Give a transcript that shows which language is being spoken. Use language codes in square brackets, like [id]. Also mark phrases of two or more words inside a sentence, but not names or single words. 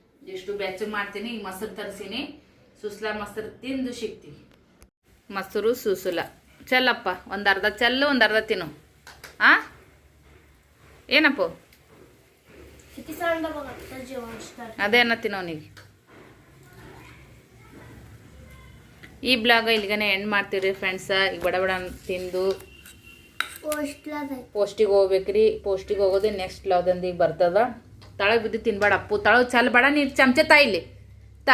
[kn] ಇಷ್ಟು ಬೆಚ್ಚಗೆ ಮಾಡ್ತೀನಿ. ಈಗ ಮೊಸರು ತರಿಸೀನಿ. ಸುಸ್ಲಾ ಮೊಸರು ತಿಂದು ಸಿಗ್ತೀವಿ. ಮೊಸರು ಸುಸುಲ ಚೆಲ್ಲಪ್ಪ. ಒಂದು ಅರ್ಧ ಚೆಲ್ಲು, ಒಂದು ಅರ್ಧ ತಿನ್ನು. ಆ ಏನಪ್ಪ [mr] किती सांगा बघा तर जेवण स्टार्ट. [kn] ಅದೇ ಅನ್ನತ್ತೀನಿ ಅವನಿಗೆ. ಈ ಬ್ಲಾಗ ಇಲ್ಲಿಗನೆ ಎಂಡ್ ಮಾಡ್ತೀವಿ ಫ್ರೆಂಡ್ಸ. ಈಗ ಬಡ ಬಡ ತಿಂದು [mr] पोस्टला जाय. [kn] ಪೋಸ್ಟಿಗೆ ಹೋಗ್ಬೇಕ್ರಿ. ಪೋಸ್ಟಿಗೆ ಹೋಗೋದು ನೆಕ್ಸ್ಟ್ ಬ್ಲಾಗ್ದಂದು ಈಗ ಬರ್ತದ. ತಳಗೆ ಬಿದ್ದು ತಿನ್ಬೇಡ ಅಪ್ಪು. ತಳಗೆ ಚೆಲ್ಬೇಡ. ನೀನು ಚಮಚೆ ತಾ ಇಲ್ಲಿ ತಾ.